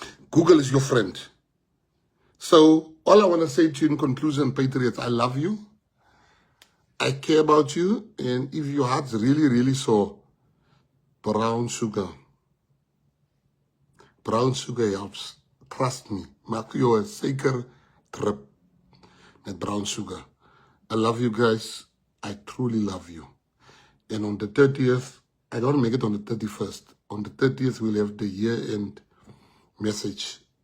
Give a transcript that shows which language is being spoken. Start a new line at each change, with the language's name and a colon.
English: Google is your friend. So, all I want to say to you in conclusion, Patriots, I love you. I care about you. And if your heart's really, really sore, brown sugar helps. Trust me.
Afrikaans: Maak jou 'n suiker trip met brown sugar.
English: I love you guys. I truly love you. And on the 30th, I don't make it on the 31st. On the 30th, we'll have the year-end message.